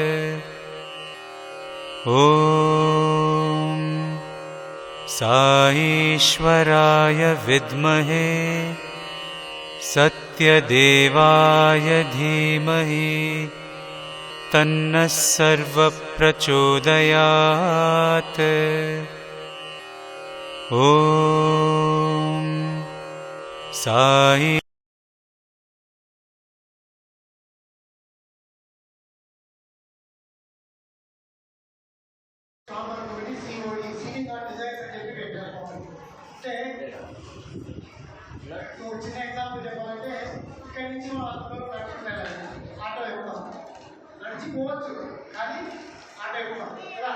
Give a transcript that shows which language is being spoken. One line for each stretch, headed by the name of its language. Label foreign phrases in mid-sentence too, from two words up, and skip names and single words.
Sanskrit: ॐ साईश्वराय विद्महे सत्यदेवाय धीमहि तन्नः सर्वप्रचोदयात्। ॐ साई
Telugu: చిన్న ఎగ్జాంపుల్ చెప్పాలంటే ఇక్కడి నుంచి మనం అందరూ నడిచి వెళ్ళాలి, ఆటో ఎక్కుతాం, నడిచిపోవచ్చు కానీ ఆటో ఎక్కుతాం కదా.